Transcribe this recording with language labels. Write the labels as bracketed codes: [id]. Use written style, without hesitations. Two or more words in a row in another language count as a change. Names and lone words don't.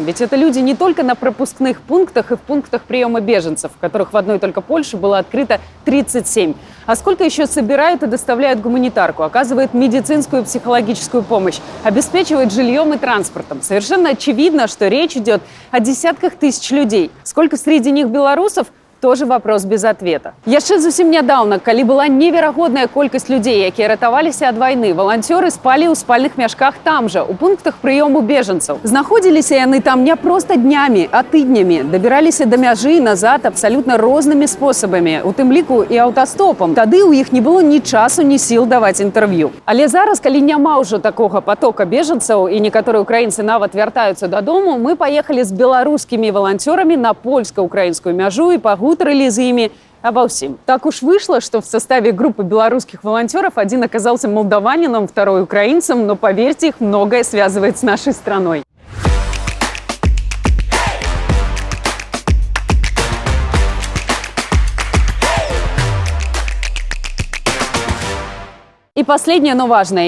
[ru] Ведь это люди не только на пропускных пунктах и в пунктах приема беженцев, которых в одной только Польше было открыто 37. А сколько еще собирают и доставляют гуманитарку, оказывают медицинскую и психологическую помощь, обеспечивают жильем и транспортом. Совершенно очевидно, что речь идет о десятках тысяч людей. Сколько среди них белорусов? Тоже вопрос без ответа. [be] Яшчэ зусім нядаўна, калі была неверагодная колькасць людзей, якія ратаваліся ад вайны, валанцёры спалі ў спальных мяшках там жа, у пунктах прыёму бежанцаў. Знаходзіліся яны там не проста днямі, а тыднямі. Дабіраліся да мяжы і назад абсалютна рознымі спосабамі, у тым ліку і аўтастопам. Тады ў іх не было ні часу, ні сіл даваць інтэрв'ю. Але зараз, калі няма ўжо такога потока бежанцаў і некаторыя украінцы нават вяртаюцца дадому, мы паехалі з беларускімі валанцёрамі на польска-украінскую мяжу і пагутарылі з імі [ru] обо всем. Так уж вышло, что в составе группы белорусских волонтеров один оказался молдаванином, второй украинцем, но, поверьте, их многое связывает с нашей страной. И последнее, но важное.